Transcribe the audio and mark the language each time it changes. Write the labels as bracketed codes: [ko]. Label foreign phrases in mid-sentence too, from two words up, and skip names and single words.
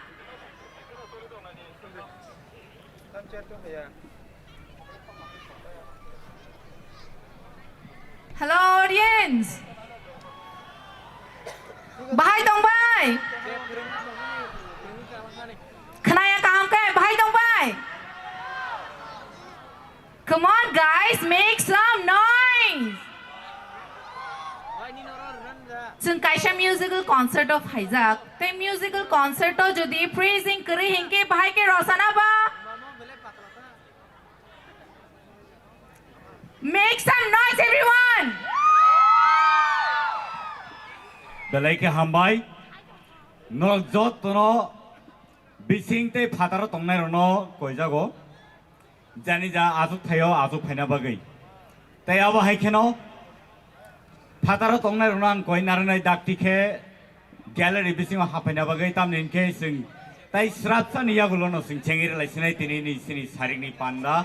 [en] Hello, audience. [trp] Bahai dong bai. Kenaya kaham kai bahai dong bai. [en] Come on guys, make some noise. [trp] Chung kaisa [en] musical concert of [trp] Haizak. Te [en] musical concert [trp] to jodi praising kari hinke bahai ke rosana ba. [en] Make some noise everyone. [trp] Belai ke hambai. Nol jot no bising te phataro tongnai rono koijago. Jani ja azuk thayo azuk phaina bagai. Tai abo haikeno phataro tongnai rono ang koi naranai dakti khe gallery bising hapaina bagai tamnin ke sing tai srapsa niya gulo no sing chengir lai sinai tini ni sini saring ni panda.